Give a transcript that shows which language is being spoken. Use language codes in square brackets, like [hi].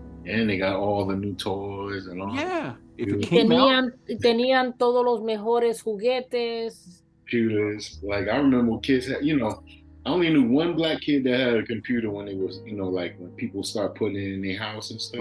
[en] And they got all the new toys and all. Yeah. [es] Tenían todos los mejores juguetes. [en] Computers. Like I remember when kids had, I only knew one black kid that had a computer when it was, like when people start putting it in their house and stuff.